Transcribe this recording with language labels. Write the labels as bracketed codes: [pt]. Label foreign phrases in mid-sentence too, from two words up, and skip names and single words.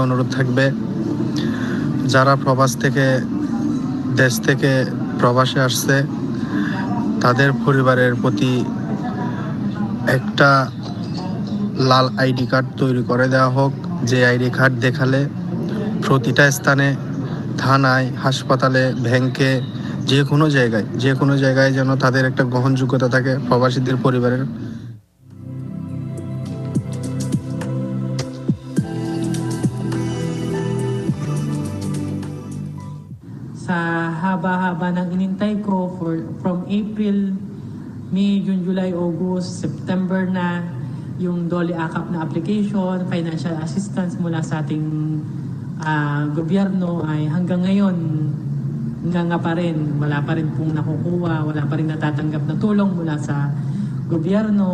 [bn] অনুরোধ থাকবে, যারা দেশ থেকে প্রবাসে আসছে তাদের পরিবারের প্রতি একটা লাল আইডি কার্ড তৈরি করে দেওয়া হোক, যে আইডি কার্ড দেখালে প্রতিটা স্থানে, থানায়, হাসপাতালে, ব্যাংকে, যে কোনো জায়গায় যেন তাদের একটা গ্রহণযোগ্যতা থাকে প্রবাসীদের পরিবারের। [tl] Sa haba-haba ng inintay ko from April, May, June, July, August, September na yung DOLE AKAP na application, [en] financial assistance [tl] mula sa ating gobyerno ay hanggang ngayon nga pa rin, wala pa rin pong nakukuha, wala pa rin natatanggap na tulong mula sa gobyerno.